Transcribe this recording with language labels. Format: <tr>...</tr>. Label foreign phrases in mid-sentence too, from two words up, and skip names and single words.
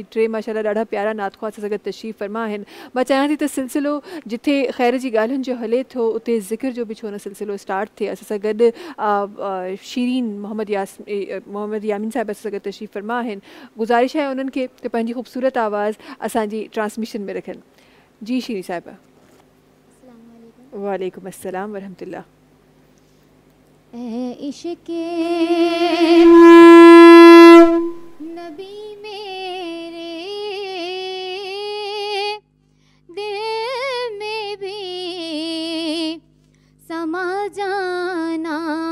<sd>3 माशाअल्लाह ॾाढा प्यारा नात ख़्वाह असां सां गॾु तशरीफ़ फरमा आहिनि। मां चाहियां थी त सिलसिलो जिथे ख़ैर जी ॻाल्हियुनि जो हले थो उते ज़िक्र जो बि छो न सिलसिलो स्टार्ट थे। असां सां गॾु शीरीन मोहम्मद यामीन साहिब असां सां गॾु तशरीफ़ फरमा आहिनि।</sd> <ur>گزارش ہے</ur> <sd>उन्हनि खे कि पंहिंजी ख़ूबसूरत आवाज़ असांजी ट्रांसमिशन में रखनि। जी शीरीन साहिबा।</sd> <ar>وعليكم السلام ورحمة الله.</ar> <ur>عشقِ نبی میرے دل میں بھی سما جانا,</ur>